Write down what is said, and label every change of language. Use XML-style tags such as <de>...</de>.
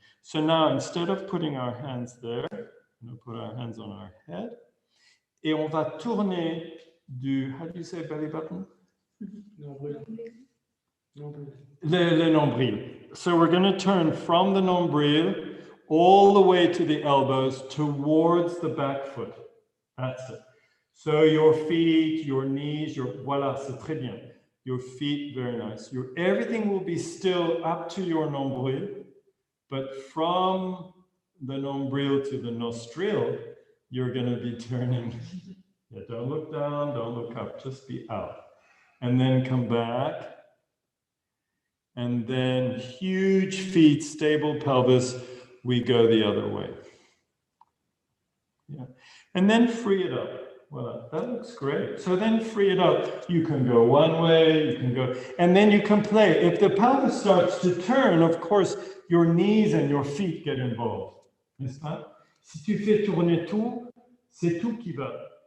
<en>So now instead of putting our hands there, we'll put our hands on our head,</en> <fr>et on va tourner du,</fr> <en>how do you say belly button?</en> <fr>Le nombril.</fr> <en>So we're going to turn from the nombril all the way to the elbows towards the back foot. That's it. So your feet, your knees,</en> <fr>voilà, c'est très bien.</fr> <en>Your feet, very nice. Everything will be still up to your nombril, but from the nombril to the nostril, you're going to be turning. Yeah, don't look down, don't look up, just be out. And then come back. And then huge feet, stable pelvis, we go the other way. Yeah. And then free it up. Well, that looks great. So then free it up. You can go one way, you can go, and then you can play. If the pelvis starts to turn, of course, your knees and your feet get involved.</en> <fr>N'est-ce pas? Si tu fais tourner tout, c'est tout qui va.</fr>